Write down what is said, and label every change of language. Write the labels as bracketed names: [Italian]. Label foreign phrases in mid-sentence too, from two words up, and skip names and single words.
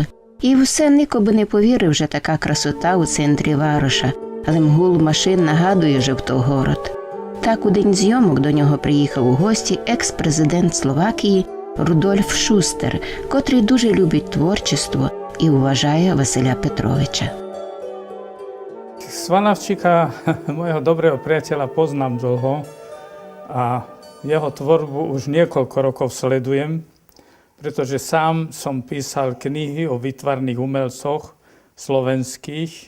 [Ukrainian] І все Нико би не повірив, що така красота у центрі Вароша, але гул машин нагадує Жовтогород. Так у день зйомок до нього приїхав у гості екс-президент Словакії Рудольф Шустер, котрий дуже любить творчество і вважає Василя Петровича. [Slovak] Svalavčika, mojho dobrého priateľa, poznám dlho a jeho tvorbu už niekoľko rokov sledujem, pretože sám som písal knihy o výtvarných umelcoch slovenských.